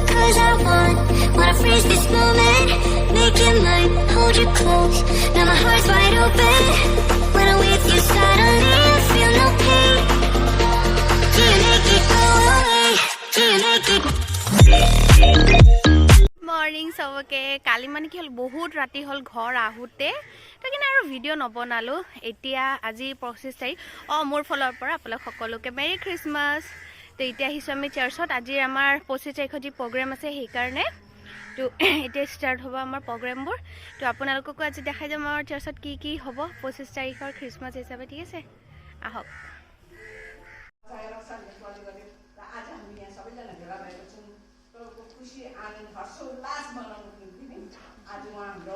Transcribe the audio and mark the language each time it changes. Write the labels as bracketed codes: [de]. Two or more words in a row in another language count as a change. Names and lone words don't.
[en] 'cause I wanna freeze this moment, make it mine, hold you close. Now my heart's wide open. When I'm with you, suddenly I feel no pain. Do you make it go away? Do you make it? [as] মৰ্ণিং চবকে কালি মানে কি হ'ল বহুত ৰাতি হ'ল ঘৰ আহোঁতে তো কিন্তু আৰু ভিডিঅ' নবনালোঁ এতিয়া আজি 25 তাৰিখ মোৰ ফালৰ পৰা আপোনালোক সকলোকে [en] Merry Christmas [as] তো এতিয়া আহিছোঁ আমি চাৰ্চত আজি আমাৰ 25 তাৰিখত যি প্ৰগ্ৰেম আছে সেইকাৰণে তো এতিয়া ষ্টাৰ্ট হ'ব আমাৰ প্ৰগ্ৰেমবোৰ তো আপোনালোককো আজি দেখাই যাম আমাৰ চাৰ্চত কি কি হ'ব 25 তাৰিখৰ খ্ৰীষ্টমাছ হিচাপে ঠিক আছে আহক [ne] खुशी आनन्द हर्षोल्लास मनाउनुको निम्ति आज उहाँ हाम्रो